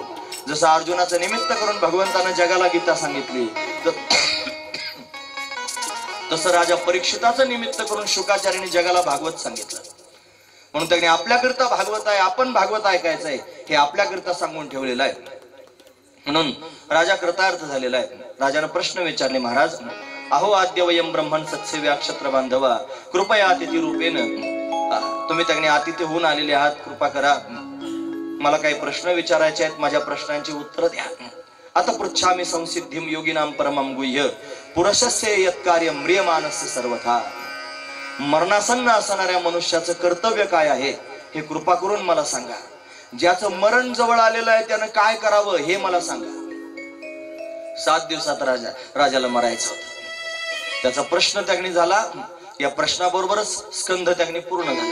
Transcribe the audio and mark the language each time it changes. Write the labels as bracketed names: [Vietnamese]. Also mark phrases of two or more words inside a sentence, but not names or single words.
[Marathi] जसं अर्जुनाचं निमित्त करून भगवंतानं जगाला गीता सांगितली, तसं राजा परीक्षिताचं निमित्त करून शुकाचार्यांनी जगाला भागवत सांगितलं. म्हणून त्यांनी आपल्याकरिता भागवत आहे, आपण भागवत ऐकायचंय हे आपल्याकरिता सांगून ठेवलेलं आहे. म्हणून राजा कृतार्थ झालेला आहे. राजानं प्रश्न विचारले, महाराज [Sanskrit] अहो आद्य वयम ब्रह्मण सत्सेव्या क्षत्र बांधवा कृपया अतिथी रूपेन. [Marathi] तुम्ही त्यांनी अतिथी होऊन आलेले आहात, कृपा करा. मला काही प्रश्न विचारायचे आहेत, माझ्या प्रश्नांची उत्तर द्या. [Sanskrit] आता पृच्छामि संसिद्धिम योगिनाम परमं गुह्य पुरुषस्य यत्कार्य म्रियमानस्य सर्वथा. [Marathi] मरणासन्न असणाऱ्या मनुष्याचं कर्तव्य काय आहे हे कृपा करून मला सांगा. ज्याचं मरण जवळ आलेलं आहे त्यानं काय करावं हे मला सांगा. 7 दिवसात राजाला मरायचं होतं. त्याचा प्रश्न त्यांनी झाला. या प्रश्नाबरोबरच स्कंध त्यांनी पूर्ण झाला.